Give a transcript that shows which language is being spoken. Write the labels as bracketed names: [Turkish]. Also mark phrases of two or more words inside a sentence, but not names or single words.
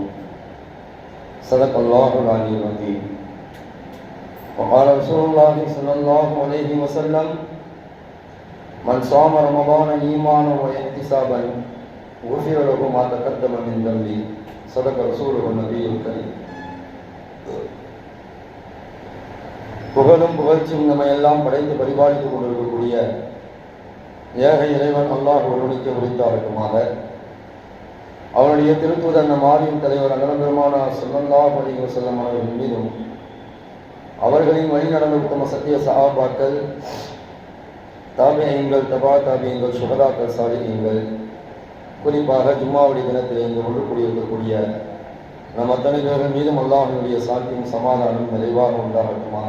[Arabic] صدق الله العلي العظيم. وقال رسول الله صلى الله عليه وسلم: من صام رمضان إيمانا واحتسابا غفر له ما تقدم من ذنبه. صدق رسوله النبي الكريم. [Tamil] புகழும் புகழ்ச்சியும் நம்ம எல்லாம் படைத்து பரிபாலித்துக் கொண்டிருக்கக்கூடிய ஏக இறைவன் அல்லாஹ் ஒருவனுக்கு உரித்தாகட்டுமாக. அவனுடைய திருத்தூதர் மாரியும் தலைவர் அண்ணன் பெருமானார் [Arabic] صلى الله عليه وسلم [Tamil] அவர்கள் மீதும் அவர்களின் வழி நடந்த உத்தம சத்திய சஹாபாக்கள், தாபியீன்கள், தபா தாபியீன்கள், சுஹதாக்கள், சாலிஹீன்கள், குறிப்பாக ஜும்மாவுடைய தினத்தில் இங்கு ஒன்று கூடியிருக்கக்கூடிய நம் அத்தனை பேர்கள் மீதும் அல்லாஹ்வுடைய சாந்தியும் சமாதானம் நிறைவாக உண்டாகட்டுமாக.